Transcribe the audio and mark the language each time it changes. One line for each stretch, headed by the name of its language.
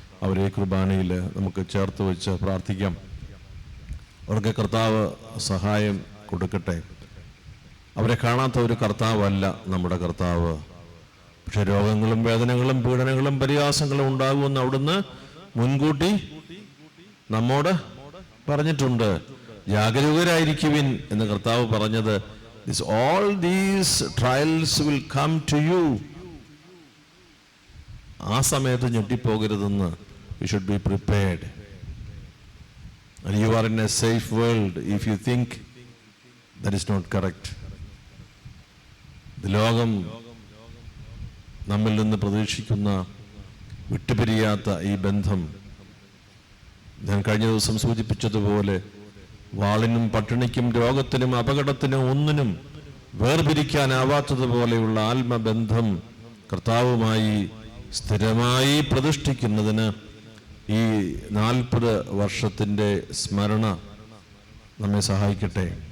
Malayalam: അവരെ ഈ കുർബാനയിൽ നമുക്ക് ചേർത്ത് വെച്ച് പ്രാർത്ഥിക്കാം. അവർക്ക് കർത്താവ് സഹായം കൊടുക്കട്ടെ. അവരെ കാണാത്ത ഒരു കർത്താവല്ല നമ്മുടെ കർത്താവ്. പക്ഷെ രോഗങ്ങളും വേദനകളും പീഡനങ്ങളും പരിഹാസങ്ങളും ഉണ്ടാകുമെന്ന് അവിടുന്ന് മുൻകൂട്ടി നമ്മോട് പറഞ്ഞിട്ടുണ്ട്. ജാഗരൂകരായിരിക്കുവിൻ എന്ന് കർത്താവ് പറഞ്ഞത്,
English: all these trials will come to you.
Malayalam: ആ സമയത്ത് ഞെട്ടിപ്പോകരുതെന്ന്.
English: You should be prepared. And you are in a safe world if you think that is not correct.
Malayalam: ലോകം നമ്മിൽ നിന്ന് പ്രതീക്ഷിക്കുന്ന വിട്ടുപിരിയാത്ത ഈ ബന്ധം, ഞാൻ കഴിഞ്ഞ ദിവസം സൂചിപ്പിച്ചതുപോലെ, വാളിനും പട്ടിണിക്കും രോഗത്തിനും അപകടത്തിനും ഒന്നിനും വേർപിരിക്കാനാവാത്തതുപോലെയുള്ള ആത്മബന്ധം കർത്താവുമായി സ്ഥിരമായി പ്രതിഷ്ഠിക്കുന്നതിന് ഈ 40 വർഷത്തിൻ്റെ സ്മരണ നമ്മെ സഹായിക്കട്ടെ.